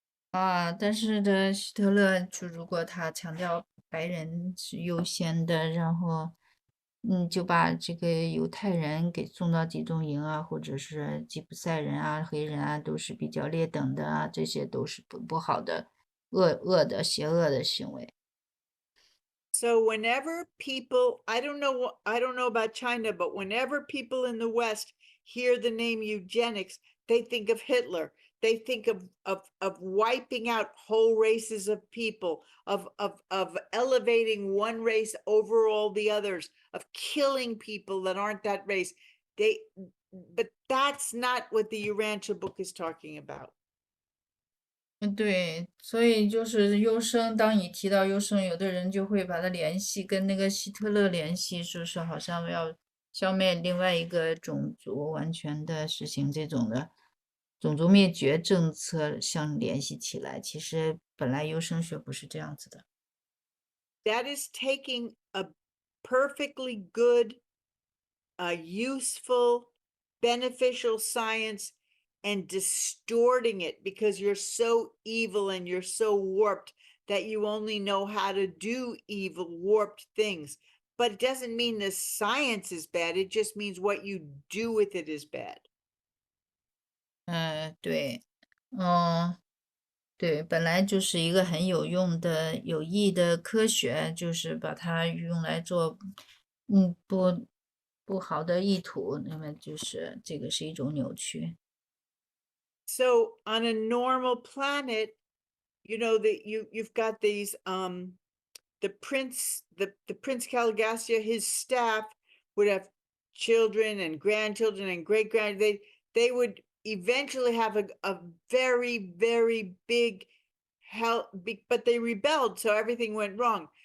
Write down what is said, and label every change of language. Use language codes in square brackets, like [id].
[zh] 啊，但是的，希特勒就如果他强调白人是优先的，然后，就把这个犹太人给送到集中营啊，或者是吉普赛人啊、黑人啊，都是比较劣等的啊，这些都是不好的、恶的、邪恶的行为。 [en] So whenever people, I don't know about China, but whenever people in the West hear the name eugenics, they think of Hitler. They think of wiping out whole races of people, of elevating one race over all the others, of killing people that aren't that race. But that's not what the Urantia book is talking about. [zh] 对，所以就是优生，当你提到优生，有的人就会把它联系跟那个希特勒联系，说是好像要消灭另外一个种族，完全的实行这种的种族灭绝政策相联系起来。其实本来优生学不是这样子的。 [en] That is taking a perfectly good, useful, beneficial science and distorting it because you're so evil and you're so warped that you only know how to do evil, warped things. But it doesn't mean the science is bad. It just means what you do with it is bad. [zh] 对，对，本来就是一个很有用的、有益的科学，就是把它用来做，不好的意图，那么就是这个是一种扭曲。 [en] So on a normal planet, that you've got these the Prince Caligastia, his staff would have children and grandchildren and great grand. They would eventually have a very, very big help, but they rebelled, so everything went wrong.